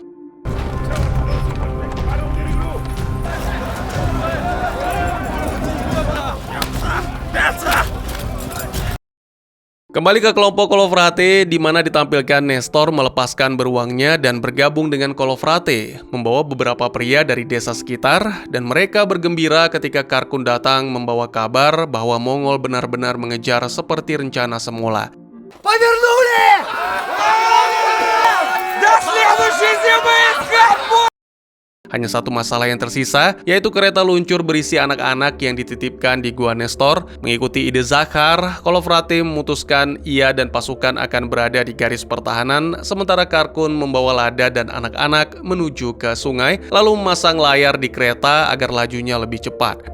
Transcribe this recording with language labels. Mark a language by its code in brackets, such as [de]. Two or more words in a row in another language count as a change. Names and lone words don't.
[id] Kembali ke kelompok Kolofrate, di mana ditampilkan Nestor melepaskan beruangnya dan bergabung dengan Kolofrate, membawa beberapa pria dari desa sekitar, dan mereka bergembira ketika Karkun datang membawa kabar bahwa Mongol benar-benar mengejar seperti rencana semula. [ru] Повернули! До следующей зимы скопу! [id] Hanya satu masalah yang tersisa, yaitu kereta luncur berisi anak-anak yang dititipkan di Gua Nestor. Mengikuti ide Zakhar, Kolofrate memutuskan ia dan pasukan akan berada di garis pertahanan, sementara Karkun membawa Lada dan anak-anak menuju ke sungai, lalu memasang layar di kereta agar lajunya lebih cepat.